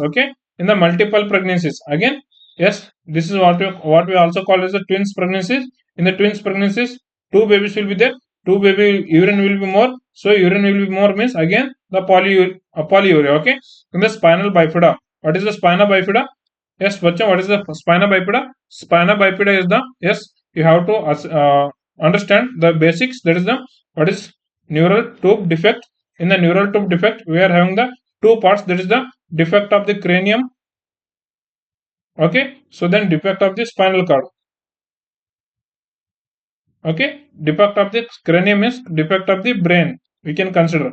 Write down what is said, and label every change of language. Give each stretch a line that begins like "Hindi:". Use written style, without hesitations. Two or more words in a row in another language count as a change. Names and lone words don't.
English: Okay, in the multiple pregnancies, again, yes, this is what we also call as the twins pregnancies. In the twins pregnancies, two babies will be there, two baby urine will be more. So urine will be more means again the polyuria. Okay, in the spinal bifida, what is the spina bifida? Yes, bachcha, what is the spina bifida? Spina bifida is the, yes, you have to understand the basics. That is the, what is neural tube defect. In the neural tube defect, we are having the two parts. That is the defect of the cranium. Okay, so then defect of the spinal cord. Okay, defect of the cranium is defect of the brain, we can consider.